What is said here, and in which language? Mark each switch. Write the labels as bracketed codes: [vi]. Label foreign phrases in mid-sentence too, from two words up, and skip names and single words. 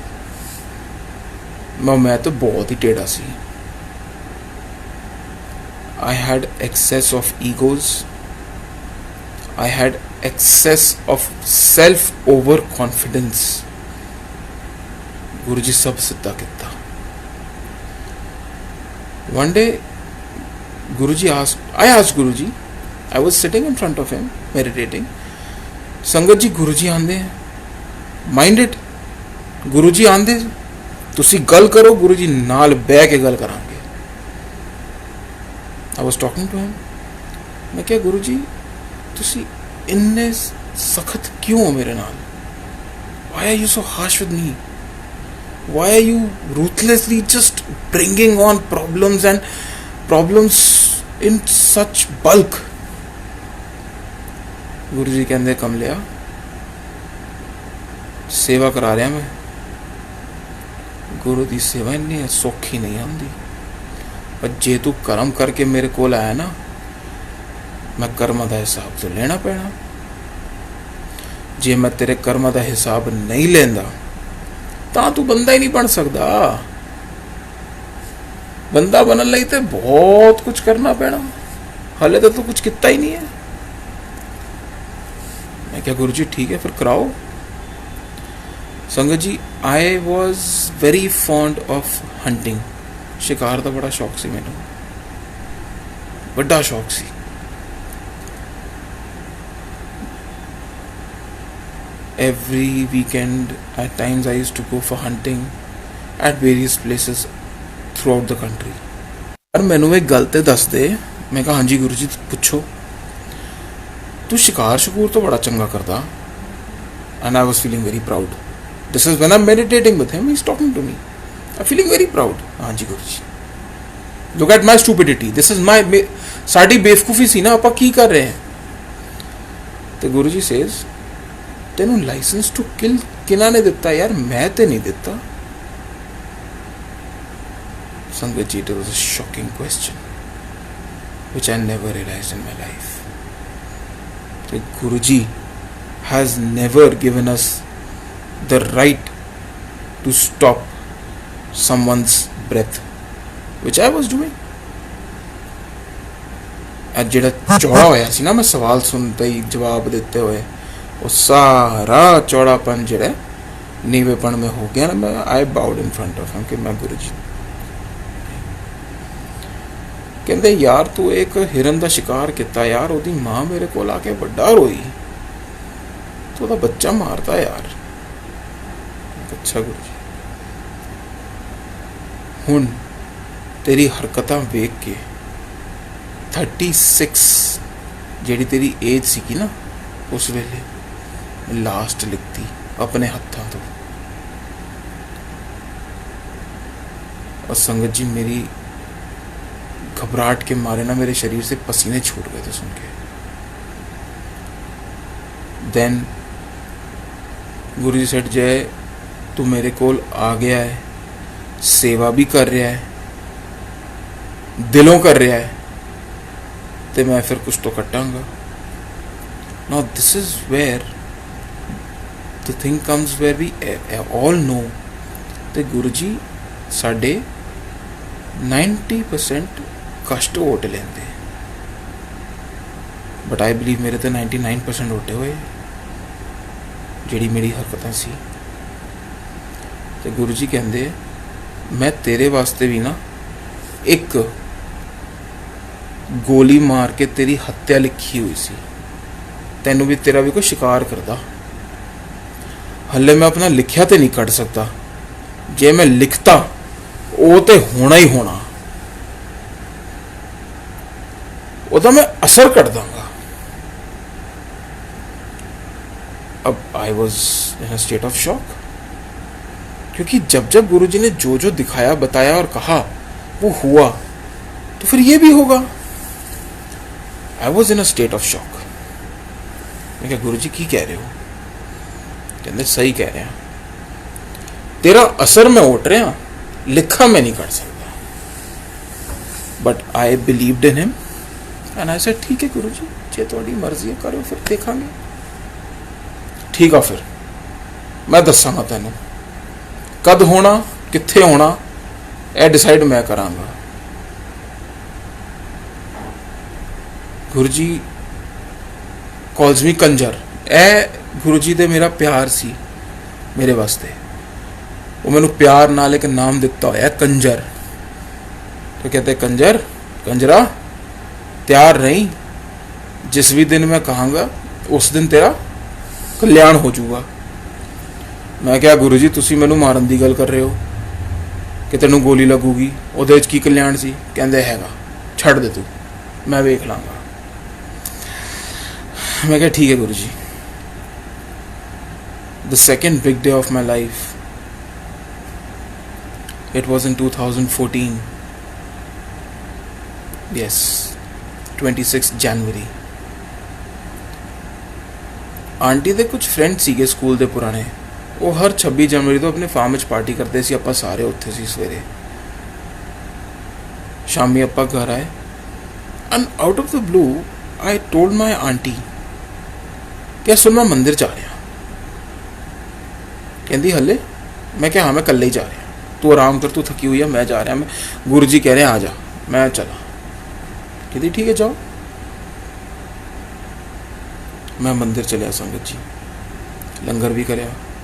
[pa] ਮੈਂ ਤੋ ਬਹੁਤ ਹੀ ਟੇਢਾ ਸੀ. [en] I had excess of egos, I had excess of self over confidence. [hi] गुरु जी सब सीधा किया. [en] One day, I asked Guruji, I was sitting in front of him, meditating. [pa] ਸੰਗਤ ਜੀ ਗੁਰੂ ਜੀ ਆਂਦੇ ਹੈਂ, [en] mind it, [pa] ਗੁਰੂ ਜੀ ਆਂਦੇ, ਤੁਸੀ ਗੱਲ ਕਰੋ, ਗੁਰੂ ਜੀ ਨਾਲ ਬਹਿ ਕੇ ਗੱਲ ਕਰਾਂਗੇ. [en] I was talking to him. [pa] ਮੈਂ ਕਿਆ ਗੁਰੂ ਜੀ ਤੁਸੀ ਇੰਨੇ ਸਖ਼ਤ ਕਿਉਂ ਹੋ ਮੇਰੇ ਨਾਲ? [en] Why are you so harsh with me? Why are you ruthlessly just bringing on problems and problems in such bulk? [pa] ਗੁਰੂ ਜੀ ਕਹਤੇ ਕਮਲਿਆ ਸੇਵਾ ਕਰਾ ਰਹਾ ਮੈਂ. ਗੁਰੂ ਕੀ ਸੇਵਾ ਇੰਨੀ ਸੌਖੀ ਨਹੀਂ ਆਤੀ, ਪਰ ਜੇ ਤੂ ਕਰਮ ਕਰਕੇ ਮੇਰੇ ਕੋ ਆਯਾ ਨਾ, ਮੈਂ ਕਰਮ ਕਾ ਹਿਸਾਬ ਤੋ ਲੈਣਾ ਪੈਣਾ. ਜੇ ਮੈਂ ਤੇਰੇ ਕਰਮ ਕਾ ਹਿਸਾਬ ਨਹੀਂ ਲੈਂਦਾ ਤਾਂ ਤੂੰ ਬੰਦਾ ਹੀ ਨਹੀਂ ਬਣ ਸਕਦਾ. ਬੰਦਾ ਬਣਨ ਲਈ ਤੇ ਬਹੁਤ ਕੁਝ ਕਰਨਾ ਪੈਣਾ, ਹਾਲੇ ਤਾਂ ਤੂੰ ਕੁਝ ਕੀਤਾ ਹੀ ਨਹੀਂ ਹੈ. ਮੈਂ ਕਿਆ ਗੁਰੂ ਜੀ ਠੀਕ ਹੈ ਫਿਰ ਕਰਾਓ. ਸੰਗਤ ਜੀ [en] I was very fond of hunting. [pa] ਸ਼ਿਕਾਰ ਕਾ ਬੜਾ ਸ਼ੌਕ ਸੀ ਮੈਨੂੰ, ਬੜਾ ਸ਼ੌਕ ਸੀ. [en] Every weekend at times I used to go for hunting at various places throughout the country. [pa] ਪਰ ਮੈਨੂੰ ਇੱਕ ਗੱਲ ਤੇ ਦੱਸ ਦੇ. ਮੈਂ ਕਹਾ ਹਾਂ ਜੀ ਗੁਰੂ ਜੀ ਪੁੱਛੋ. ਤੂ ਸ਼ਿਕਾਰ ਸ਼ਕੂਰ ਤੋ ਬੜਾ ਚੰਗਾ ਕਰਤਾ. [en] And I was feeling very proud. This is when I'm meditating with him, he's talking to me. I'm feeling very proud. [pa] ਹਾਂ ਜੀ ਗੁਰੂ ਜੀ, [en] look at my stupidity. This is my [pa] ਸਾੜੀ ਬੇਵਕੂਫ਼ੀ ਸੀ ਨਾ, ਆਪਾਂ ਕੀ ਕਰ ਰਹੇ हैं. ਤੇ ਗੁਰੂ ਜੀ says ਤੈਨੂੰ [en] license to kill [pa] ਕਿਹਨਾਂ ਨੇ ਦਿੱਤਾ ਯਾਰ? ਮੈਂ ਤੇ ਨਹੀਂ ਦਿੱਤਾ. ਸੰਗਤ ਜੀ, [en] it was a shocking question which I never realized in my life. The Guruji has never given us the right to stop someone's breath, which I was doing. [pa] ਅੱਜ ਜਿਹੜਾ ਚੌੜਾ ਹੋਇਆ ਸੀ ਨਾ, ਮੈਂ ਸਵਾਲ ਸੁਣਦੇ ਹੀ ਜਵਾਬ ਦਿੱਤੇ ਹੋਏ, ਉਹ ਸਾਰਾ ਚੌੜਾਪਨ ਜਿਹੜਾ ਨੀਵੇਪਣ [hi] में हो गया ना. [en] मैं I bowed in front of him [pa] ਕਿ ਮੈਂ ਗੁਰੂ ਜੀ. ਕਹਿੰਦੇ ਯਾਰ ਤੂੰ ਇੱਕ ਹਿਰਨ ਦਾ ਸ਼ਿਕਾਰ ਕੀਤਾ ਯਾਰ, ਉਹਦੀ ਮਾਂ ਮੇਰੇ ਕੋਲ ਆ ਕੇ ਵੱਡਾ ਰੋਈ, ਤੂੰ ਉਹਦਾ ਬੱਚਾ ਮਾਰਤਾ ਯਾਰ. ਅੱਛਾ ਗੁਰੂ ਜੀ, ਹੁਣ ਤੇਰੀ ਹਰਕਤਾਂ ਵੇਖ ਕੇ 36 ਜਿਹੜੀ ਤੇਰੀ ਏਜ ਸੀਗੀ ਨਾ ਉਸ ਵੇਲੇ, ਲਾਸਟ ਲਿਖਤੀ ਆਪਣੇ ਹੱਥਾਂ ਤੋਂ. [hi] और संगत जी मेरी घबराहट के मारे ना मेरे शरीर से पसीने छूट गए थे सुन के. [pa] ਦੇਨ ਗੁਰੂ ਜੀ ਸੇਠ ਜਯ ਤੂ ਮੇਰੇ ਕੋਲ ਆ ਗਿਆ ਹੈ, ਸੇਵਾ ਭੀ ਕਰ ਰਹਾ ਹੈ, ਦਿਲੋਂ ਕਰ ਰਹਾ ਹੈ, ਤੋ ਮੈਂ ਫਿਰ ਕੁਛ ਤੋ ਕਟਾਂਗਾ. [en] Now this is where the thing comes where we all know [pa] ਤੇ ਗੁਰੂ ਜੀ ਸਾਡੇ 90% ਕਸ਼ਟ ਓਟ ਲੈਂਦੇ, [en] but I believe [pa] ਮੇਰੇ ਤੋ 99% ਓਟੇ ਹੁਏ ਜਿਹੜੀ ਮੇਰੀ ਹਰਕਤਾਂ ਸੀ. ਤੇ ਗੁਰੂ ਜੀ ਕਹਿੰਦੇ ਮੈਂ ਤੇਰੇ ਵਾਸਤੇ ਭੀ ਨਾ ਇੱਕ ਗੋਲੀ ਮਾਰ ਕੇ ਤੇਰੀ ਹੱਤਿਆ ਲਿਖੀ ਹੁਈ ਸੀ, ਤੈਨੂੰ ਭੀ ਤੇਰਾ ਭੀ ਕੋਈ ਸ਼ਿਕਾਰ ਕਰਦਾ. ਹਲੇ ਮੈਂ ਅਪਨਾ ਲਿਖਿਆ ਤੋ ਨਹੀਂ ਕਟ ਸਕਤਾ, ਜੇ ਮੈਂ ਲਿਖਤਾ ਵੋ ਤੋ ਹੋਣਾ ਹੀ ਹੋਣਾ, ਉਹਦਾ ਮੈਂ ਅਸਰ ਕਰ ਦਾਂਗਾ. [hi] अब [en] I was in a state of shock, [hi] क्योंकि जब जब गुरुजी ने जो जो दिखाया बताया और कहा वो हुआ, तो फिर ये भी होगा. [en] I was in a state of shock. [hi] मैं क्या गुरुजी की कह रहे हो? कहते सही कह रहे हैं, तेरा असर मैं ओट रहा, लिखा मैं नहीं कर सकता. [en] But I believed in him and I said [pa] ਠੀਕ ਹੈ ਗੁਰੂ ਜੀ, ਜੇ ਥੋੜੀ ਮਰਜ਼ੀ ਹੈ ਕਰੋ, ਫਿਰ ਦੇਖਾਂਗੇ. ਠੀਕ ਹੈ ਫਿਰ ਮੈਂ ਦੱਸਾਂਗਾ ਤੈਨੂੰ ਕਦ ਹੋਣਾ ਕਿੱਥੇ ਹੋਣਾ, ਯਹ ਡਿਸਾਈਡ ਮੈਂ ਕਰਾਂਗਾ. [en] गुरु जी calls me कंजर. [pa] ਏ ਗੁਰੂ ਜੀ ਦੇ ਮੇਰਾ ਪਿਆਰ ਸੀ ਮੇਰੇ ਵਾਸਤੇ, ਵੋ ਮੈਨੂੰ ਪਿਆਰ ਨਾਲ ਇੱਕ ਨਾਮ ਦਿੱਤਾ ਹੋਇਆ ਕੰਜਰ. ਤੋ ਕਹਤੇ ਕੰਜਰ ਕੰਜਰਾ ਤਿਆਰ ਨਹੀਂ, ਜਿਸ ਭੀ ਦਿਨ ਮੈਂ ਕਹਾਂਗਾ ਉਸ ਦਿਨ ਤੇਰਾ ਕਲਿਆਣ ਹੋ ਜਾਊਗਾ। ਮੈਂ ਕਿਆ ਗੁਰੂ ਜੀ ਤੁਸੀ ਮੈਨੂੰ ਮਾਰਨ ਕੀ ਗੱਲ ਕਰ ਰਹੇ ਹੋ ਕਿ ਤੈਨੂੰ ਗੋਲੀ ਲਗੂਗੀ, ਉਹਦੇ ਵਿੱਚ ਕੀ ਕਲਿਆਣ ਸੀ? ਕਹਤੇ ਹੈਗਾ ਛੱਡ ਦੇ ਤੂ, ਮੈਂ ਵੇਖ ਲਾਂਗਾ। ਮੈਂ ਕਿਆ ਠੀਕ ਹੈ ਗੁਰੂ ਜੀ। [en] The second big day of my life, it was in 2014, यस 26 जनवरी। [pa] ਆਂਟੀ ਦੇ ਕੁਛ ਫ੍ਰੈਂਡ ਸੀਗੇ ਸਕੂਲ ਦੇ ਪੁਰਾਣੇ, ਵੋ ਹਰ 26 ਜਨਵਰੀ ਤੋ ਅਪਨੇ ਫਾਰਮ ਚ ਪਾਰਟੀ ਕਰਤੇ ਸੀ। ਆਪਾਂ ਸਾਰੇ ਉੱਥੇ ਸੀ। ਸਵੇਰੇ ਸ਼ਾਮੀ ਆਪਾਂ ਘਰ ਆਏ [en] and out of the blue I told my aunty [pa] ਕਿ ਸੁਣ ਮੈਂ ਮੰਦਰ ਜਾ ਰਹਾ। ਕਹਤੀ ਹਲੇ? ਮੈਂ ਕਿਆ ਹਾਂ ਮੈਂ ਕੱਲੇ ਹੀ ਜਾ ਰਹਾ, ਤੂ ਆਰਾਮ ਕਰ, ਤੂ ਥੱਕੀ ਹੁਈ ਹੈ, ਮੈਂ ਜਾ ਰਹਾ, ਮੈਂ ਗੁਰੂ ਜੀ ਕਹਿ ਰਹੇ ਹੈਂ ਆ ਜਾ। ਮੈਂ ਚਲਾ। ਕਹਤੀ ਠੀਕ ਹੈ ਜਾਓ। ਮੈਂ ਮੰਦਰ ਚਲਿਆ ਸੰਗਤ ਜੀ, ਲੰਗਰ ਭੀ ਕਰਿਆ।